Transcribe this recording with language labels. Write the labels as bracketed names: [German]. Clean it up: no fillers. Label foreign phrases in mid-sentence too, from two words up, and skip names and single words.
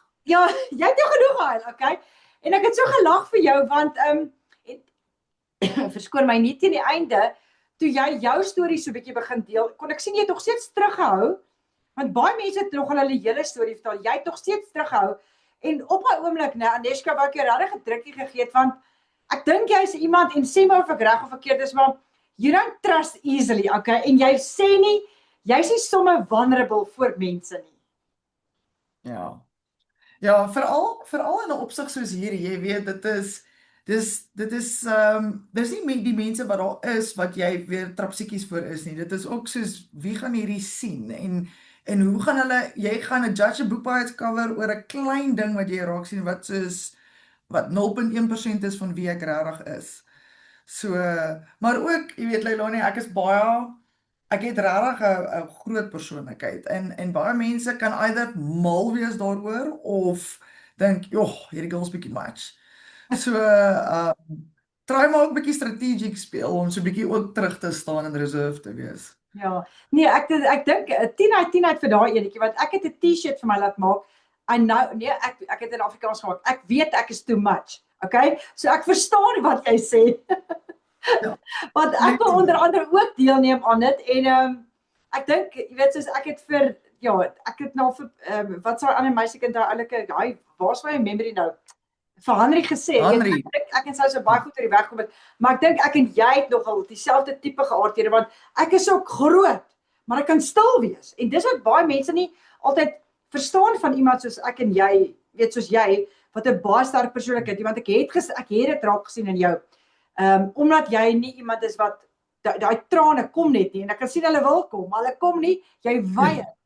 [Afrikaans] Ja, jy het nou genoeg gehuil, okay, en ek het so gelag vir jou, want, verskoon my nie teen die einde, toe jy jou storie so 'n bietjie begin deel, kon ek sien jy het nog steeds teruggehou, want baie mense het nog hulle hele storie vertel, jy het nog steeds teruggehou, en op 'n oomblik, nou, Aneska, wat ek jou regtig 'n drukkie gegee het, want ek dink jy is iemand, en sê maar of ek reg of verkeerd is, maar [English] you don't trust easily, [Afrikaans] okay, en jy sê nie, jy's nie sommer vulnerable voor mense nie. Ja, veral in 'n opsig soos hierdie, jy weet, dis nie die mense wat daar is, wat jy weer trapsiekies voor is nie, dit is ook soos, wie gaan hierdie sien, en hoe gaan hulle, jy gaan 'n judge 'n boekbaarheid cover oor 'n klein ding wat jy raak sien, wat soos, wat 0.1% is van wie ek regtig is. So, maar ook, jy weet, Leilani, ek het regtig 'n groot persoonlikheid, en baie mense kan either mal wees daaroor, of dink, joh, hierdie girl's bietjie much. So, try maar ook bietjie strategic speel, om so bietjie ook terug te staan en reserve te wees. Ja, nee, ek dink 10 uit 10 uit vir daai enetjie, want ek het 'n T-shirt vir my laat maak, en nou, nee, ek het in Afrikaans gemaak, ek weet ek is [English] too much, [Afrikaans] okay, so ek verstaan wat jy sê, Ja. want ek wil onder andere ook deelneem aan dit, en ek dink, jy weet, soos ek het vir, ja, ek het nou vir, wat sou 'n ander meisiekind daar oulike, waar's my memory nou, vir Henry gesê, Henry. ek en sy so baie goed oor die weg kom het, maar ek dink ek en jy het nogal dieselfde tipe geaardhede, want ek is ook groot, maar ek kan stil wees, en dis wat baie mense nie altyd verstaan van iemand soos ek en jy, weet soos jy, wat 'n baie sterk persoonlikheid, want ek het dit raak gesien in jou, omdat jy nie iemand is wat, daai trane kom net nie, en ek kan sien hulle wil kom, maar hulle kom nie, jy weier.